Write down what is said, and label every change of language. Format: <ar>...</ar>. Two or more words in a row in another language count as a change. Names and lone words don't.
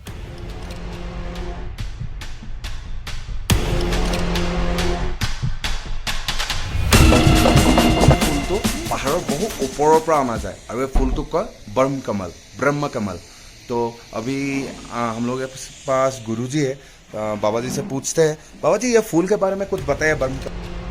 <as>ফুলটো পাহাৰৰ বহু ওপৰৰ পৰা অনা যায় আৰু এই ফুলটোক কয় ब्रह्म कमल।</as> <hi>तो अभी हम लोग के पास गुरुजी है, बाबा जी से पूछते हैं, बाबा जी ये फूल के बारे में कुछ बताइए। ब्रह्म</hi>